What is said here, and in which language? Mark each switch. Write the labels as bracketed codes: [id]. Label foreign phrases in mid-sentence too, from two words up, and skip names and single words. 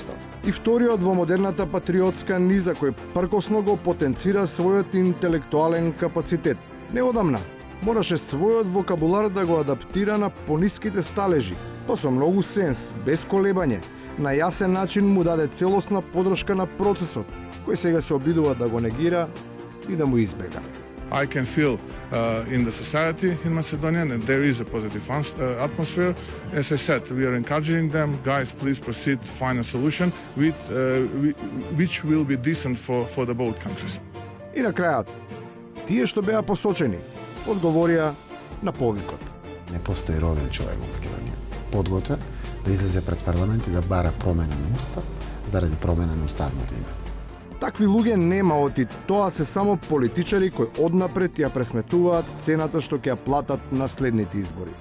[mk] И вториот во модерната патриотска низа кој пркосно го потенцира својот интелектуален капацитет. Неодамна мораше својот вокабулар да го адаптира на пониските сталежи. Тоа со многу сенс, без колебање, на јасен начин му даде целосна подршка на процесот, кој сега се обидува да го негира и да му избега. [en] I can feel in the society in Macedonia that there is a positive atmosphere. As I said, we are encouraging them, guys, please proceed, find a solution which will be decent for the both countries. [mk] И на крајот, тие што беа посочени, одговорија на повикот. Не постои роден човек во Македонија подготвен да излезе пред парламент и да бара промена на устав заради промена на уставното име. Такви луѓе нема, оти тоа се само политичари кои однапред ја пресметуваат цената што ќе ја платат на следните избори.